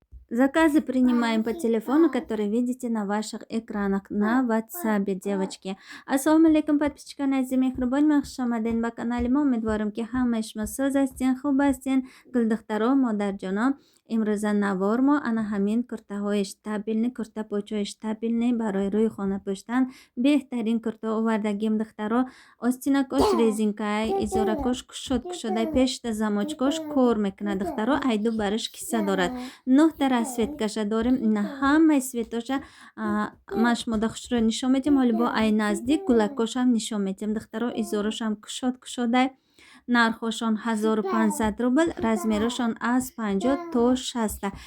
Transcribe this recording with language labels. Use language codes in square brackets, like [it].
[ru] Заказы принимаем по телефону, который видите на ваших экранах на WhatsApp, девочки. [tg] Ассаламу алейкум, подписчикан азиз мехрубон, хуш омадин ба канали мо. Умедворам ки ҳама шумо соз ҳастин, хуб ҳастин, гулдухтаро, модарҷоно. имрӯза навор мо ана ҳамин куртаҳои штабелни, куртапочҳои штабелни барои рӯи хона пӯштан беҳтарин курта овардагим, духтаро. Остинакош резинкаи, изоракош кушодай, пешта замочкош кор мекунад, духтаро. Айду бараш киса дорад. 9 расцветкаша дорим. На ҳамаи светоша машмода хушро нишон медим. ҳоли бо ай наздик гулакошам нишон медим, духтаро. Изорошам кушодай. Нархошон 1500 рубл, размерашон аз 50 то 60.